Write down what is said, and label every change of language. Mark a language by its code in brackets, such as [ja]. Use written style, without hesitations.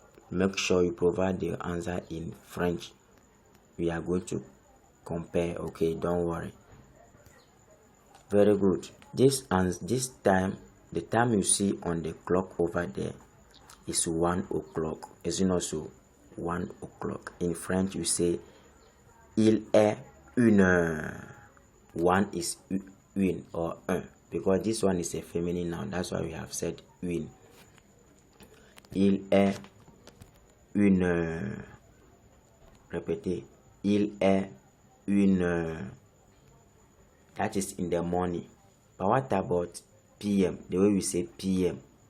[en] Make sure you provide the answer in French. We are going to compare, okay? Don't worry. Very good. This time, the time you see on the clock over there is 1 o'clock. Is it not so? 1 o'clock. In French, you say [fr] il est une heure. [en] 1 is une or un, because this one is a feminine noun. That's why we have said une. [fr] Il est une heure. Répétez. Il est une heure. [en] That is in the morning. But what about PM? The way we say PM.